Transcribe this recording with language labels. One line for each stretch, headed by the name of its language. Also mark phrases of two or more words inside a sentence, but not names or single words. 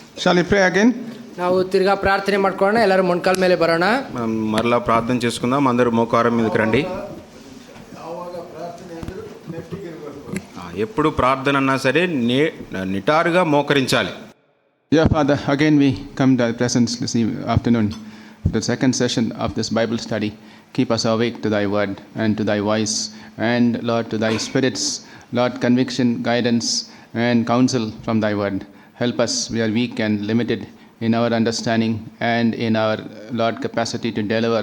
English: Shall we pray again?
Kannada: ನಾವು ತಿರ್ಗಾ ಪ್ರಾರ್ಥನೆ ಮಾಡ್ಕೊಳ್ಳೋಣ. ಎಲ್ಲರೂ ಮೊಣಕಾಲ ಮೇಲೆ ಬರೋಣ.
Telugu: మరలా ప్రార్థన చేసుకుందాం. అందరూ మోకారం మీదకి రండి. ఎప్పుడు ప్రార్థన అన్నా సరే నిటారుగా మోకరించాలి.
English: Yeah, Father, again we come to thy presence this afternoon, the second session of this Bible study. Keep us awake to thy word and to thy voice, and Lord, to thy spirits, Lord, conviction, guidance, and counsel from thy word. Help us, we are weak and limited in our understanding and in our, Lord, capacity to deliver.